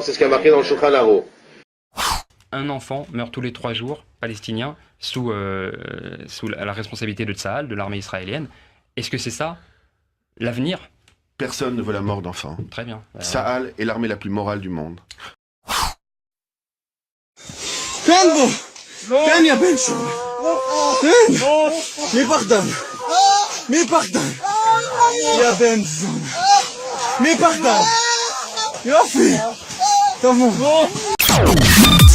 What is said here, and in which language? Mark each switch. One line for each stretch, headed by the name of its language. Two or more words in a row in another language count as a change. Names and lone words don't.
French: C'est ce qui a marqué dans le Shulchan Aruch. Un enfant meurt tous les 3 jours, palestinien, sous la responsabilité de Tsahal, de l'armée israélienne. Est-ce que c'est ça l'avenir? Personne ne veut la mort d'enfants. Très bien. Tsahal est l'armée la plus morale du monde.
Hebrew: תן בו! תן יא בן שם! תן! מי פחדן? מי פחדן? יא בן זון! מי פחדן? יופי! טוב מאוד.